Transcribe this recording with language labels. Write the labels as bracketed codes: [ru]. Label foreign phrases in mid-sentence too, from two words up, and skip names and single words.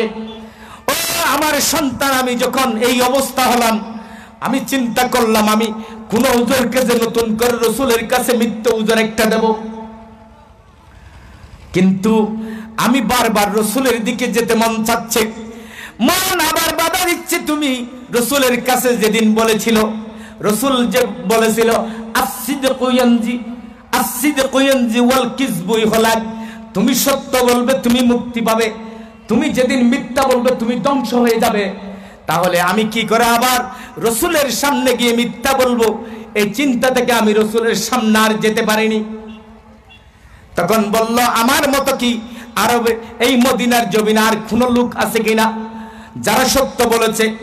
[bn] ও আমার সন্তান, আমি যখন এই অবস্থা হলাম, আমি চিন্তা করলাম আমি কোন উজরকে যে নতুন করে রাসূলের কাছে মিথ্যা উজর একটা দেব। কিন্তু আমি বারবার রাসূলের দিকে যেতে মন চাচ্ছে, মন আবার বাধা দিচ্ছে। তুমি রাসূলের কাছে যেদিন বলেছিল, রাসূল যে বলেছিল [ar] الصدق ينجي، الصدق ينجي والكذب يهلك, [bn] তুমি সত্য বলবে তুমি মুক্তি পাবে, তুমি যেদিন মিথ্যা বলবে তুমি ধ্বংস হয়ে যাবে। তাহলে আমি কি করে আবার রাসূলের সামনে গিয়ে মিথ্যা বলবো? এই চিন্তা থেকে আমি রাসূলের সামনে আর যেতে পারিনি। তখন বলল, আমার মতো কি আরবে এই মদিনার জমিনে আর কোন লোক আছে কিনা যারা সত্য বলেছে?